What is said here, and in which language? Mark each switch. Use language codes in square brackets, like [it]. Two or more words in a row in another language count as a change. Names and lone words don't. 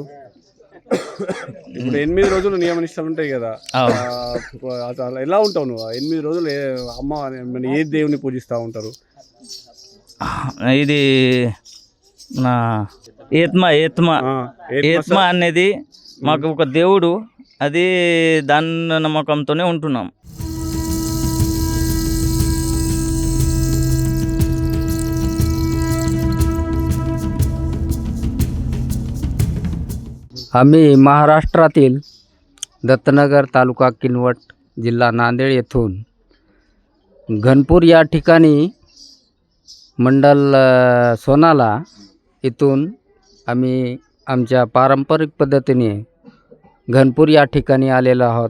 [te] ఇప్పుడు 8 రోజులు నియమ నిష్టలు ఉంటాయి కదా, అసలు ఎలా ఉంటావు నువ్వు 8 రోజులు? అమ్మ ఏ దేవుని పూజిస్తూ ఉంటారు? ఇది నా ఏత్మా అనేది మాకు ఒక దేవుడు, అది దాని నమ్మకంతోనే ఉంటున్నాం. [mr] आम्ही महाराष्ट्रातील दत्तनगर तालुका किनवट जिल्हा नांदेड येथून घनपूर या ठिकाणी मंडल सोनाला इथून आम्ही आमच्या पारंपरिक पद्धतीने घनपूर या ठिकाणी आलेलो आहोत.